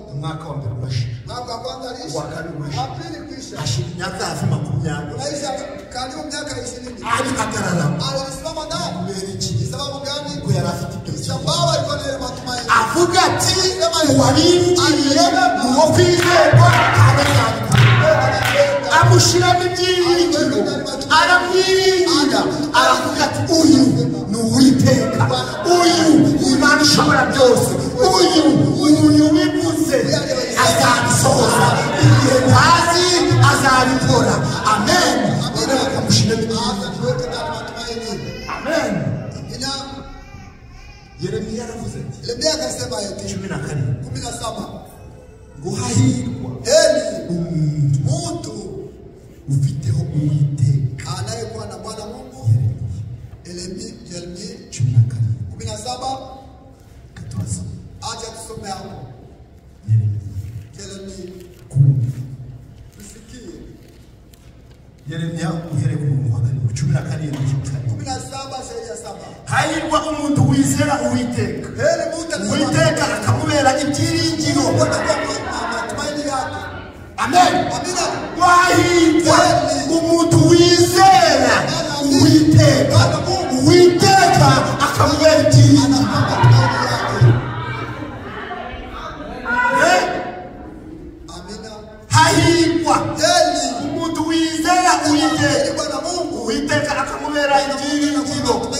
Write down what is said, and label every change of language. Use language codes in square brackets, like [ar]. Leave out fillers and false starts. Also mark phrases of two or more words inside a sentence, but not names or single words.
[rw] umwaka wa mbere urashira, [sw] Mwaka wa kwanza aliishi, [rw] uwa kabiri urashira, [sw] wa pili kuisha, [rw] hashira imyaka hafi 20. [sw] unaisha karibu miaka 20. [rw] Ahagarara [sw] Alisimama ndani. [rw] kubera iki? [sw] Ni sababu gani? [rw] Kuko yari afite ibyo [sw] Sababu alikuwa na ile matumaini. [rw] avuga ati uwaringiye uwo kwizerwa kandi cyane amushyiramo ibyiringiro aramwiringira aravuga ati uyu ni Uwiteka, uyu ni Imana ishobora byose, uyu wivuze azabisohoza, igihe ntazi azabikora. Amen. Amushyiramo ibyiringiro. Amen. Yeremiya yaravuze ati [sw] Yeremia akasema eti 17 [rw] ngo hahirwa [sw] heri [rw] umuntu ufiteho Uwiteka. [sw] anayekuwa na Bwana Mungu. Yeremia 17 acha tusome hapo. Yeremia tusikie. [rw] Yeremiya uhereye ku murongo wa 17 [sw] sheria 7. [rw] hahirwa umuntu wizera Uwiteka, [sw] Heri mtu [rw] Uwiteka akamubera ibyiringiro. [sw] matumaini yake. [rw] Amen. [sw] Amina. [rw] Wahirwa umuntu wizera Uwiteka, Uwiteka akamubera ibyiringiro. Hahirwa umuntu wizera Uwiteka, Uwiteka akamubera ibyiringiro.